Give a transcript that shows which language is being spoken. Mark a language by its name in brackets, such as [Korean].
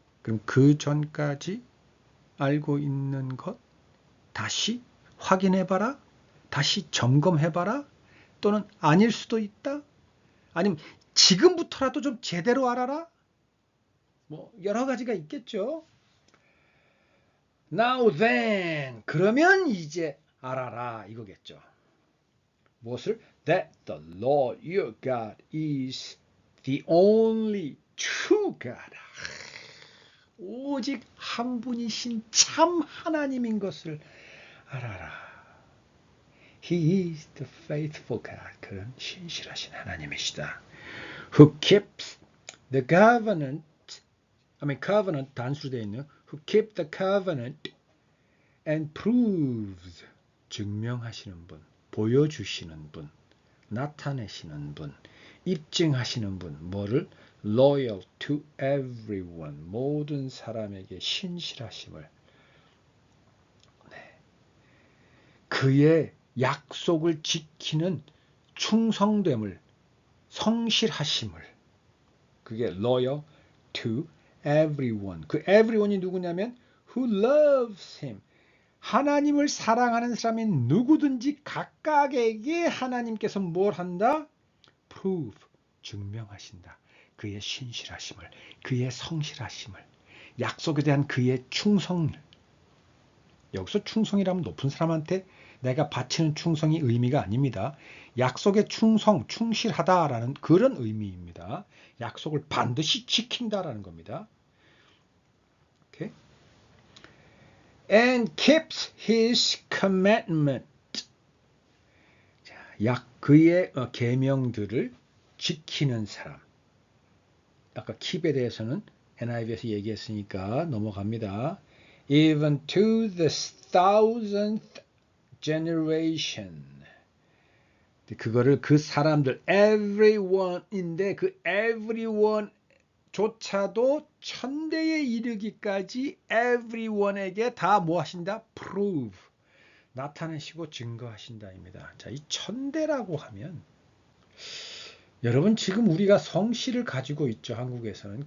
[Korean] 그럼 그 전까지 알고 있는 것 다시 확인해봐라, 다시 점검해봐라, 또는 아닐 수도 있다, 아니면 지금부터라도 좀 제대로 알아라, 뭐 여러 가지가 있겠죠. [English] Now then, [Korean] 그러면 이제 알아라 이거겠죠. 무엇을? [English] That the Lord your God is the only true God. [Korean] 오직 한 분이신 참 하나님인 것을 알아라. [English] He is the faithful God. [Korean] 그런 신실하신 하나님이시다. [English] Who keeps the covenant. [Korean] covenant 단수로 되어 있는 [English] who keep the covenant and proves, [Korean] 증명하시는 분, 보여주시는 분, 나타내시는 분, 입증하시는 분, 뭐를? [English] loyal to everyone, [Korean] 모든 사람에게 신실하심을, 네. 그의 약속을 지키는 충성됨을, 성실하심을, 그게 [English] loyal to everyone. [Korean] 그 everyone이 누구냐면 [English] who loves him. [Korean] 하나님을 사랑하는 사람이 누구든지 각각에게 하나님께서 뭘 한다? prove, 증명하신다. 그의 신실하심을, 그의 성실하심을, 약속에 대한 그의 충성을. 여기서 충성이라면 높은 사람한테 내가 바치는 충성이 의미가 아닙니다. 약속의 충성, 충실하다라는 그런 의미입니다. 약속을 반드시 지킨다라는 겁니다. 오케이? [English] And keeps his commandment. [Korean] 자, 그의 계명들을 지키는 사람. 아까 keep에 대해서는 NIV에서 얘기했으니까 넘어갑니다. [English] Even to the 1000th generation. [Korean] 그거를 그 사람들 everyone인데 그 everyone 조차도 천대에 이르기까지 everyone에게 다 뭐 하신다? prove, 나타내시고 증거하신다입니다. 자, 이 천대라고 하면 여러분 지금 우리가 성씨를 가지고 있죠. 한국에서는.